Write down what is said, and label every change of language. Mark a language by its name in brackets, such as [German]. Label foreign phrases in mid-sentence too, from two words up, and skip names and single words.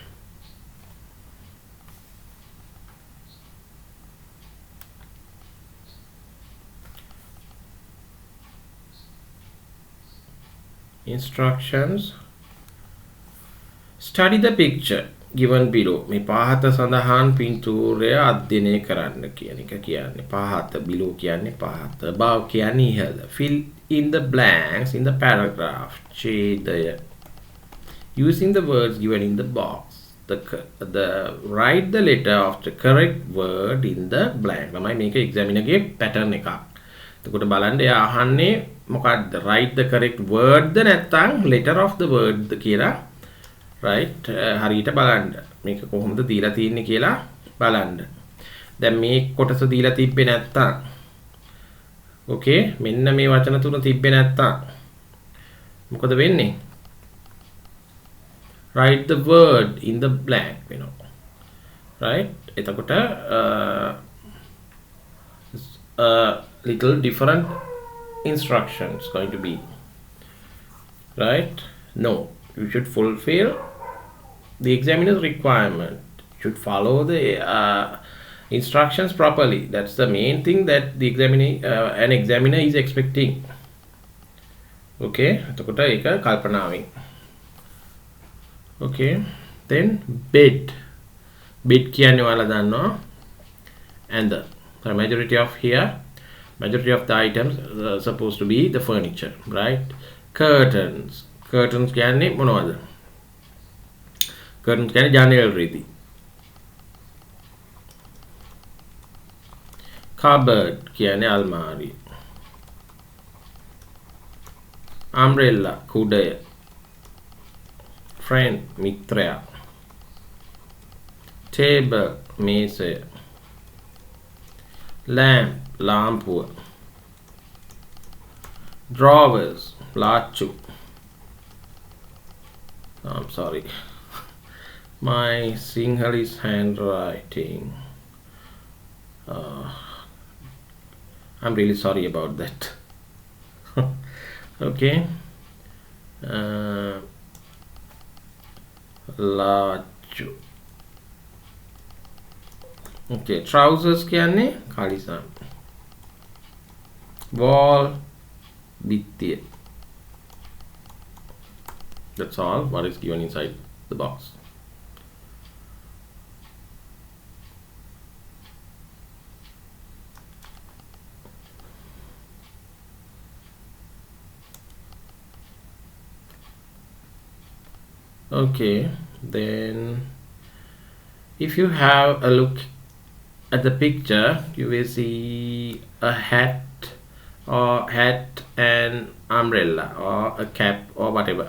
[English] Instructions. Study the picture given below. [Sinhala] මේ පහත සඳහන් පින්තූරය අධ්‍යයනය කරන්න කියන එක කියන්නේ. පහත below කියන්නේ පහත. above කියන්නේ ඉහළ. [English] Fill in the blanks in the paragraph. [Sinhala] ඡේදය. [English] Using the words given in the box. The write the letter of the correct word in the blank. [Sinhala] තමයි මේක examiner ගේ pattern එකක්. එතකොට බලන්න එයා අහන්නේ මොකක්ද? [English] write the correct word [Sinhala] ද නැත්නම් [English] letter of the word [Sinhala] ද කියලා. right හරියට බලන්න. මේක කොහොමද දීලා තියෙන්නේ කියලා බලන්න. දැන් මේ කොටස දීලා තිබ්බේ නැත්නම් okay මෙන්න මේ වචන තුන තිබ්බේ නැත්නම් මොකද වෙන්නේ? [English] write the word in the blank [Sinhala] වෙනවා. [English] right එතකොට little different instructions going to be. right no, you should fulfill the examiner's requirement. You should follow the instructions properly. That's the main thing that the an examiner is expecting. [Sinhala] okay එතකොට ඒක කල්පනාවෙන්. [English] okay then bed [Sinhala] කියන්නේ ඔයාලා දන්නවා [English] and the majority of the items supposed to be the furniture. [Sinhala] right curtains කියන්නේ මොනවද? curtains කියන්නේ ජනේල් රිදි. cupboard කියන්නේ අල්මාරිය. umbrella කුඩය. friend මිත්‍රයා. table මේසය. lamp ලාම්පුව. drawers ලාච්චු. [English] I'm sorry, my Sinhalese handwriting. I'm really sorry about that. [Sinhala] okay ලාච්චු. okay trousers කියන්නේ කලිසම්. wall බිත්තිය. [English] that's all what is given inside the box. okay then if you have a look at the picture you will see a hat and umbrella or a cap or whatever.